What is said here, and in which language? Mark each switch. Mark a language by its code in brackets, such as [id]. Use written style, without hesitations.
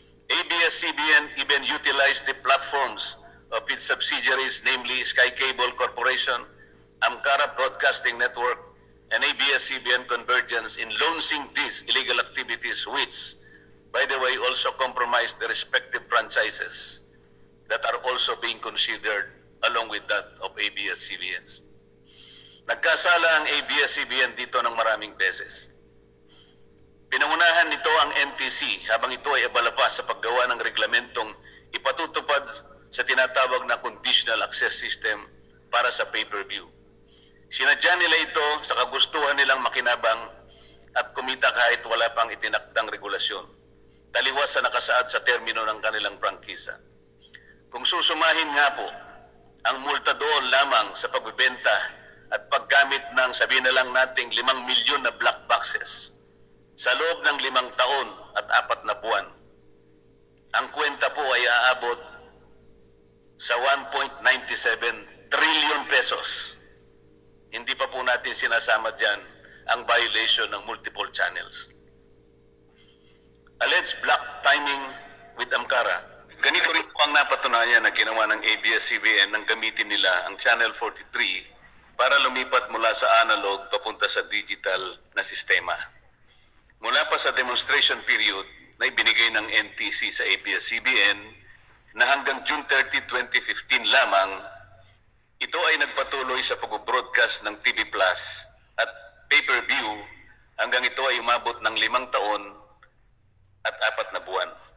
[en] ABS-CBN even utilized the platforms of its subsidiaries, namely Sky Cable Corporation, Amcara Broadcasting Network, and ABS-CBN Convergence in launching these illegal activities which, by the way, also compromise the respective franchises that are also being considered along with that of ABS-CBN. [tl] Nagkasala ang ABS-CBN dito ng maraming beses. Pinangunahan nito ang NTC habang ito ay abala pa sa paggawa ng reglamentong ipatutupad sa tinatawag na conditional access system para sa pay-per-view. Sinadya nila ito sa kagustuhan nilang makinabang at kumita kahit wala pang itinakdang regulasyon, taliwas sa nakasaad sa termino ng kanilang prangkisa. Kung susumahin nga po ang multa doon lamang sa pagbebenta at paggamit ng sabihin na lang nating 5 milyon na black boxes sa loob ng 5 taon at 4 na buwan, ang kwenta po ay aabot sa 1.97 trillion pesos. Hindi pa po natin sinasama dyan ang violation ng multiple channels. [en] Alleged block timing with Amcara. [tl] Ganito rin po ang napatunayan na ginawa ng ABS-CBN nang gamitin nila ang Channel 43 para lumipat mula sa analog papunta sa digital na sistema. Mula pa sa [en] demonstration period [tl] na ibinigay ng NTC sa ABS-CBN na hanggang June 30, 2015 lamang, ito ay nagpatuloy sa pag-broadcast ng TV Plus at pay-per-view hanggang ito ay umabot ng 5 taon at 4 na buwan.